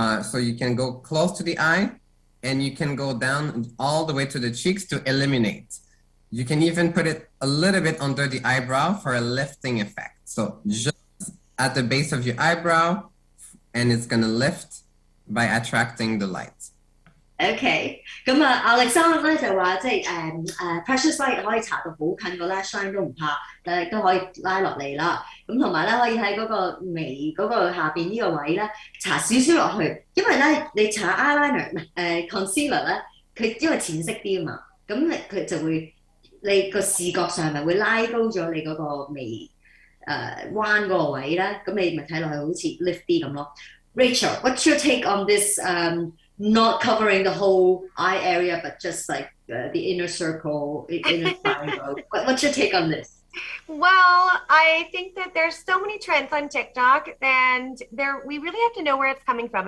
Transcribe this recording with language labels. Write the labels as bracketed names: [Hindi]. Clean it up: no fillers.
[English] So you can go close to the eye and you can go down all the way to the cheeks to eliminate. You can even put it a little bit under the eyebrow for a lifting effect. So just at the base of your eyebrow, and it's going to lift by attracting the light. [Cantonese] OK， 咁Alexander 咧就話即係precious light 可以搽到好近個 lash line 都唔怕，但係都可以拉落嚟啦。咁同埋咧可以喺嗰個眉嗰個下邊呢個位咧搽少少落去，因為咧你搽 eyeliner concealer 咧，佢因為淺色啲啊嘛，咁佢就會你個視覺上咪會拉高咗你嗰個眉彎嗰個位咧，咁你咪睇落去好似 lift 啲咁咯。 [English] Rachel, what's your take on this? Not covering the whole eye area, but just like the inner circle, inner triangle. What's your take on this? Well, I think that there's so many trends on TikTok, and we really have to know where it's coming from.